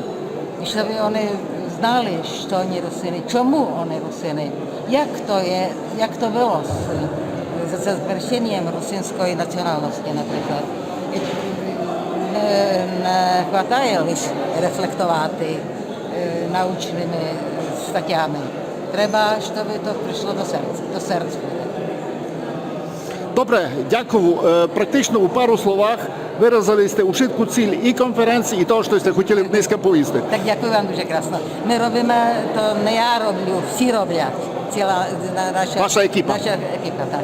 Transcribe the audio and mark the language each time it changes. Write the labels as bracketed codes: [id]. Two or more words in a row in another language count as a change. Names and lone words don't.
[rue] Když by oni znali, co oni Rusiny, čemu oni Rusiny, jak to bylo se zvršením rusinské nacionálnosti například. Nechvataje liš reflektovat naučnými staťami. Treba, aby to přišlo do srdce. Добре, дякую. Практично у пару словах виразили сте ушитку ціль і конференції, і того, що сте хотіли днеска повісти. Так дякую вам дуже красно. Ми робимо, то не я роблю, всі роблять. Ціла Ваша екіпа. Наша екіпа, так.